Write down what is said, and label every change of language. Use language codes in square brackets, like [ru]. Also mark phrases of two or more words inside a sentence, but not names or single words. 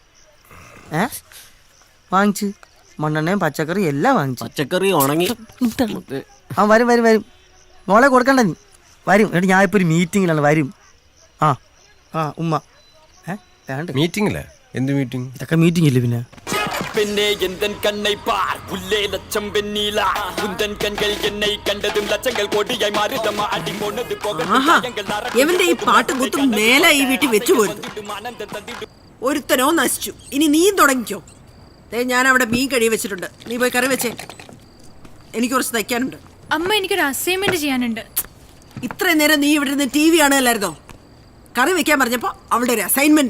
[ml] വാങ്ങിച്ച് മണ്ണെണ്ണയും പച്ചക്കറി എല്ലാം വാങ്ങിച്ചു. പച്ചക്കറി ഉണങ്ങി. ആ വരും വരും വരും. മോളെ കൊടുക്കണ്ട നീ. വരും. എന്നിട്ട് ഞാൻ ഇപ്പൊ ഒരു മീറ്റിങ്ങിലാണ്. വരും. ആ ആ ഉമ്മ വേണ്ട. മീറ്റിംഗില്ലേ? എന്ത് മീറ്റിംഗ്? ഇതൊക്കെ മീറ്റിംഗ് ഇല്ലേ പിന്നെ? [ta] பெண்ணே எந்தன் கண்ணை பார் உள்ளே லட்சம் வெண்ணீலா உந்தன் கண்கள் என்னை கண்டதும் லட்சங்கள் கோடியாய் மாறுதம்மா அடி போனது போக [ml] എവന്റെ ഈ പാട്ടും കുത്തും മേലെ ഈ വീട്ടിൽ വെച്ചു പോരുന്നു. ഒരുത്തനോ നശിച്ചു. ഇനി നീയും തുടങ്ങിക്കോ. ഞാൻ അവിടെ മീൻ കഴി വെച്ചിട്ടുണ്ട്. നീ പോയി കറി വെച്ചേ. എനിക്ക് കുറച്ച് തയ്ക്കാനുണ്ട്. അമ്മ എനിക്കൊരു അസൈൻമെന്റ് ചെയ്യാനുണ്ട്. ഇത്രയും നേരം നീ ഇവിടെ നിന്ന് TV കാണുകയല്ലായിരുന്നോ? കറി വെക്കാൻ പറഞ്ഞപ്പോ അവളുടെ ഒരു അസൈൻമെന്റ്.